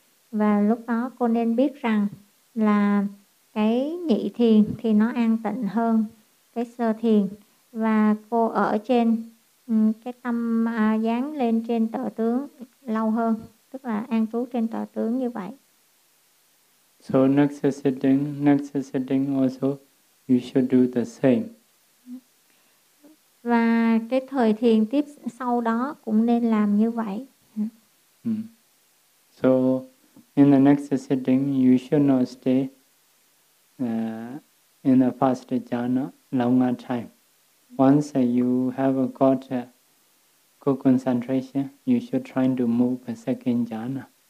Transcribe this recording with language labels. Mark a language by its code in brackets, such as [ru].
[vi] Và lúc đó cô nên biết rằng là cái nhị thiền thì nó an tịnh hơn cái sơ thiền, và cô ở trên cái tâm dán lên trên tờ tướng lâu hơn, tức là an trú trên tờ tướng như vậy. [en] So next sitting also you should do the same. [vi] Và cái thời thiền tiếp sau đó cũng nên làm như vậy. [en] So in the next sitting you should not stay in the first jhana longer time. Once you have got good concentration, you should try to move the second jhana.